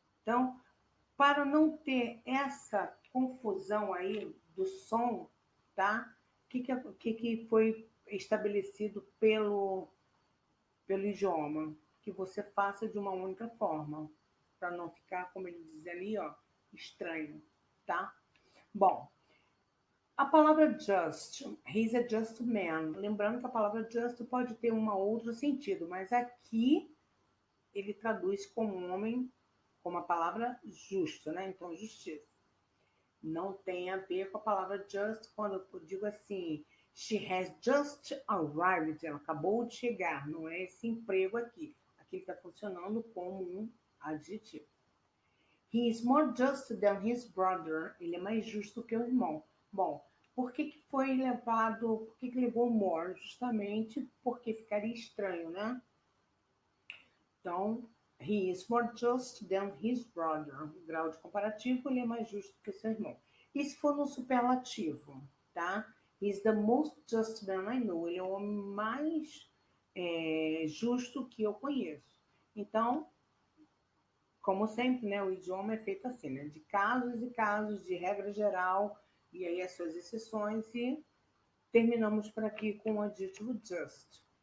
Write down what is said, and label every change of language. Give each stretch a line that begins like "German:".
Portuguese: Então, para não ter essa confusão aí do som, tá? O que foi estabelecido pelo idioma? Que você faça de uma única forma, para não ficar, como ele diz ali, ó, estranho, tá? Bom, a palavra just,
English: he's a just man.
Portuguese: Lembrando que a palavra just pode ter um outro sentido, mas aqui ele traduz como homem, como a palavra justo, né? Então, justiça. Não tem a ver com a palavra just quando eu digo assim,
English: she has just arrived,
Portuguese: ela acabou de chegar, não é esse emprego aqui. Aqui está funcionando como um adjetivo.
English: He is more just than his brother,
Portuguese: ele é mais justo que o irmão. Bom, por que foi levado, por que levou more? Justamente porque ficaria estranho, né? Então,
English: he is more just than his brother.
Portuguese: O grau de comparativo, ele é mais justo que seu irmão. E se for no superlativo, tá?
English: He is the most just man I know.
Portuguese: Ele é o homem mais justo que eu conheço. Então, como sempre, né, o idioma é feito assim, né? De casos e casos, de regra geral, e aí as suas exceções, e terminamos por aqui com o adjetivo just.